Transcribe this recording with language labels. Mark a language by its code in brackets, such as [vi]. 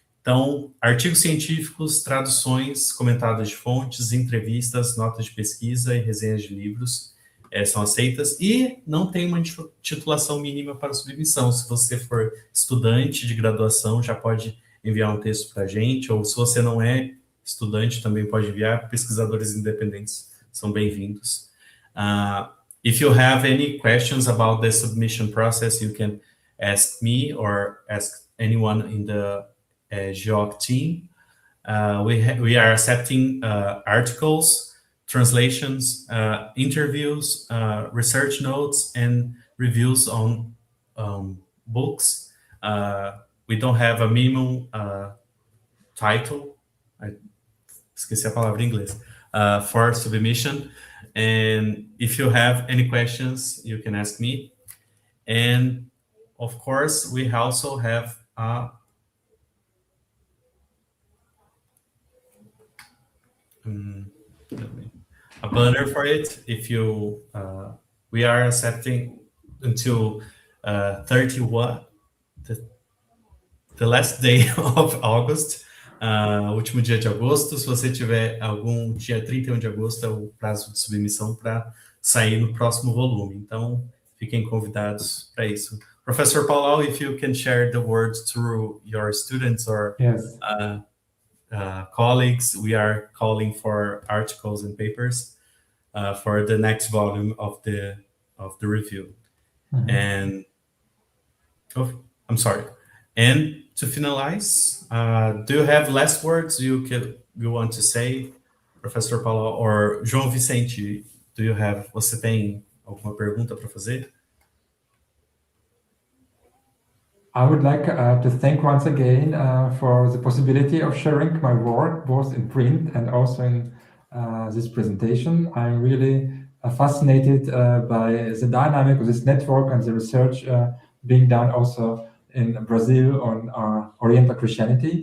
[pt] Então, artigos científicos, traduções, comentários de fontes, entrevistas, notas de pesquisa e resenhas de livros são aceitas, e não tem uma titulação mínima para submissão. Se você for estudante de graduação, já pode enviar um texto para a gente, ou se você não é estudante, também pode enviar. Pesquisadores independentes são bem-vindos. [en] If you have any questions about the submission process, you can ask me or ask anyone in the GEOC team. We are accepting articles, translations, interviews, research notes, and reviews on books. We don't have a minimum title. [pt] Esqueci a palavra em inglês. [en] For submission. And if you have any questions, you can ask me. And of course, we also have a banner for it. If you, we are accepting until 31, the last day of August, [pt] último dia de agosto. Se você tiver algum dia 31 de agosto, é o prazo de submissão para sair no próximo volume. Então, fiquem convidados para isso. [en] Professor Paulau, if you can share the words through your students or Yes. Colleagues, we are calling for articles and papers for the next volume of the review. Mm-hmm. And I'm sorry. And to finalize, do you have last words you want to say, Professor Paulau, or João Vicente? [pt] Você tem alguma pergunta para fazer? [en] I would like to thank once again for the possibility of sharing my work, both in print and also in this presentation. I'm really fascinated by the dynamic of this network and the research being done also in Brazil on Oriental Christianity.